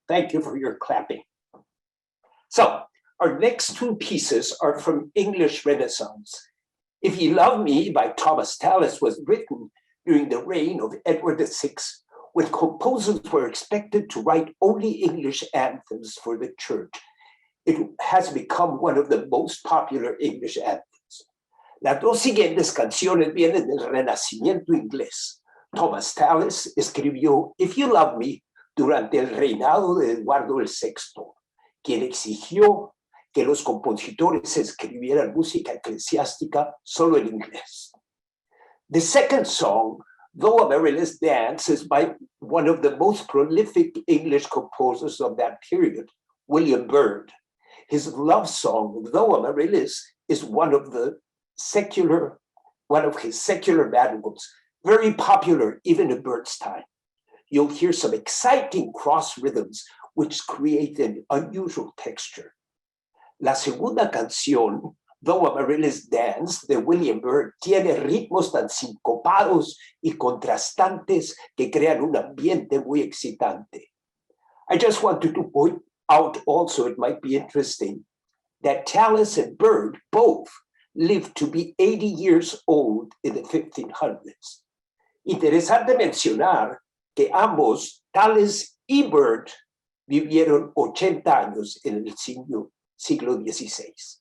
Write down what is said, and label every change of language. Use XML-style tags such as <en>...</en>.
<en>Thank you for your clapping. So our next two pieces are from English Renaissance. If You Love Me by Thomas Tallis was written during the reign of Edward VI, when composers were expected to write only English anthems for the church. It has become one of the most popular English anthems.</en> <es>Las dos siguientes canciones vienen del Renacimiento inglés. Thomas Tallis escribió If You Love Me durante el reinado de Eduardo VI, quien exigió que los compositores escribieran música eclesiástica solo en inglés.</es> <en>The second song, Though Amaryllis Dance, is by one of the most prolific English composers of that period, William Byrd. His love song, Though Amaryllis, is one of his secular madrigals, very popular even in Byrd's time. You'll hear some exciting cross rhythms which create an unusual texture.</en> <es>La segunda canción, Though Amaryllis Dance, de William Byrd, tiene ritmos tan sincopados y contrastantes que crean un ambiente muy excitante.</es> <en>I just wanted to point out also, it might be interesting, that Tallis and Byrd both lived to be 80 years old in the 1500s.</en> <es>Interesante mencionar que ambos, Tallis y Byrd, vivieron 80 años en el siglo XVI.</es>